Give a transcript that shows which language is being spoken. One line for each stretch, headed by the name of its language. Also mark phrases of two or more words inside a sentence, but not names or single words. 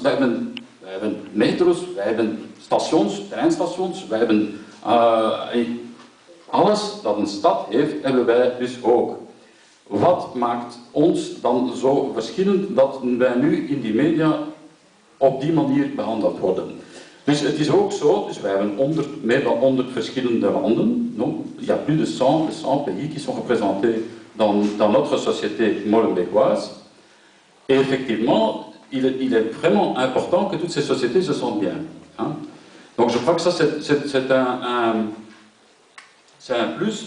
Dutch: Wij hebben metro's, wij hebben stations, treinstations, wij hebben alles dat een stad heeft, hebben wij dus ook. Wat maakt ons dan zo verschillend dat wij nu in die media op die manier behandeld worden? Dus het is ook zo, dus wij hebben meer dan 100 verschillende landen.
French: Donc, il y a plus de 100 pays qui sont représentés dans notre société molenbeekoise. Et effectivement, il est vraiment important que toutes ces sociétés se sentent bien. Hein? Donc je crois que ça c'est un plus.